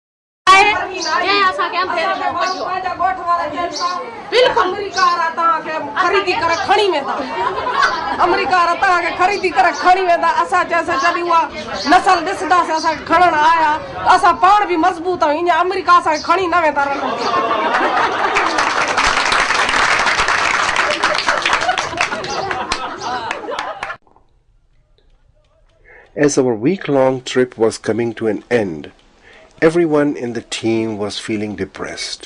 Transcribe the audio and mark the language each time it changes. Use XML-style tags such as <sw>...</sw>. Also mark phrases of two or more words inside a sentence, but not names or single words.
<sd>ख़रीदी करे खणी वेंदा अमरीका वारा तव्हांखे ख़रीदी करे खणी वेंदा असां चयोसीं जॾहिं उहा नसल ॾिसंदासीं असांखे खणण आया त असां पाण बि मज़बूत आहियूं ईअं अमरीका असांखे खणी न वेंदा</sd> <en>As our week-long trip was coming to an end, everyone in the team was feeling depressed.</en>